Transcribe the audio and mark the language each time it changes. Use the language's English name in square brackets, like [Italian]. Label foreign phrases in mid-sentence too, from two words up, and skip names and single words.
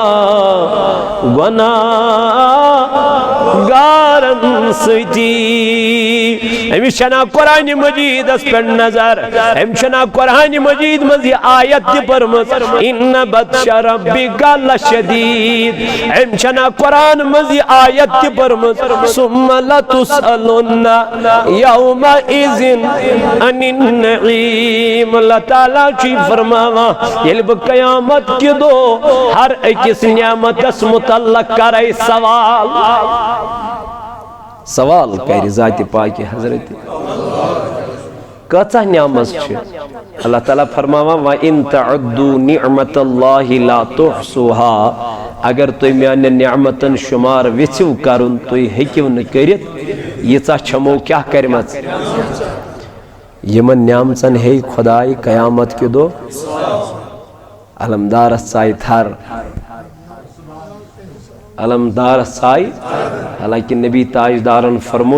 [Kashmiri] گۄناہ گارن سۭتی أمس چھنا قرآن مجیدس پٮ۪ٹھ نظر أمس چھنا قرآن مجید منٛز یہِ آیت تہِ پٔرمٕژ [Arabic] اِنَّ بطشَ ربِّکَ لشدیٖد [Kashmiri] أمس چھنا قرآن منٛز یہِ آیت تہِ پٔرمٕژ [Arabic] ثُمَّ لَتُسْأَلُنَّ یومئذ عن النعیم [Kashmiri] اللہ تعالیٰ چھُ فرماوان ییٚلہِ بہٕ قیامت کہِ دۄہ ہر أکِس نعمتس متعلق کرے سوال کرِ ذاتِ پاکہِ حضرت کۭژاہ نعمت چھِ اللہ تعالیٰ فرماوان [Arabic] وَإِن تَعُدُّوا نِعْمَةَ اللَّهِ لَا تُحْصُوهَا [Kashmiri] اگر تُہۍ میانٮ۪ن نعمتن شُمار ویٚژھِو کرُن تُہۍ ہیٚکِو نہٕ کٔرِتھ ییٖژاہ چھمو کیٛاہ کَرِمَژ یِمن نعمژن ہے خۄداے قیامت کہِ دۄہ علمدارس ژایہِ تھر علمدارس ژایہِ حالانکہِ نبی تاجدارن فرمو